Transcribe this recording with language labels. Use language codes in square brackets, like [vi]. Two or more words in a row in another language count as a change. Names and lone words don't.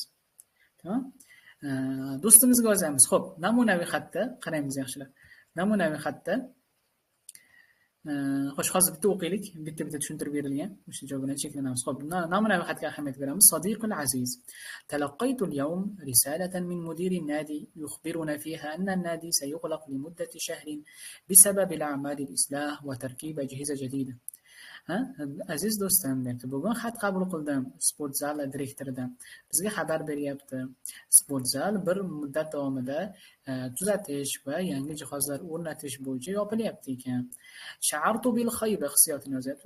[uz] Tamam? Do'stimizga yozamiz. Xo'p, namunaviy xatda qaraymiz yaxshilab. Namunaviy xatda xo'sh, hozir bitta o'qiylik, bitta tushuntirib berilgan. O'sha joy bilan cheklanamiz. Xo'p, namunaviy xatga ahamiyat beramiz. [ar] صديقي العزيز، تلقيت اليوم رسالة من مدير النادي يخبرنا فيها أن النادي سيغلق لمدة شهر بسبب الأعمال الإصلاح وتركيب أجهزة جديدة. [uz] Aziz do'stim, debdi. Bugun xat qabul qildim sport zali direktoridan. Bizga xabar beryapti. Sport zal bir muddat davomida tuzatish va yangi jihozlar o'rnatish bo'yicha yopilyapti ekan. [ar] شعرت بالخيبة [uz] hissiyotini yozyapti.